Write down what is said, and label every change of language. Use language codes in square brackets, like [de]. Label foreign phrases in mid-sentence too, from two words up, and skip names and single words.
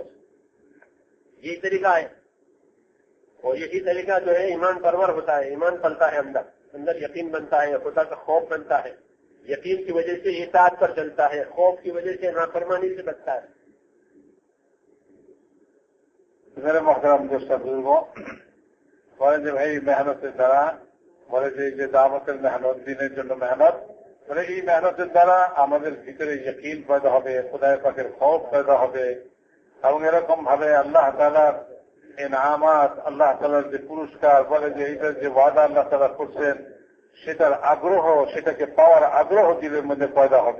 [ur] یہی طریقہ ہے، اور یہی طریقہ جو ہے ایمان پرور ہوتا ہے، ایمان پلتا ہے، اندر یقین بنتا ہے، خدا کا خوف بنتا ہے، یقین کی وجہ سے اطاعت پر چلتا ہے، خوف کی وجہ سے نافرمانی سے بچتا ہے۔ میرے محترم دوست بزرگوں، [bn] বলে যে ভাই মেহনতের দ্বারা বলে যে এই যে দাওয়াতের মেহনত, দিনের জন্য মেহনত, বলে এই মেহনতের দ্বারা আমাদের ভিতরে ইয়াকিন পয়দা হবে, খোদায়ে পাকের খৌফ পয়দা হবে, এবং এরকম ভাবে আল্লাহ তাআলার ইনামাত, আল্লাহ তাআলার যে পুরস্কার, বলে যে এইটার যে ওয়াদা আল্লাহ তাআলা করছেন সেটার আগ্রহ, সেটাকে পাওয়ার আগ্রহ দিলের মধ্যে পয়দা হবে।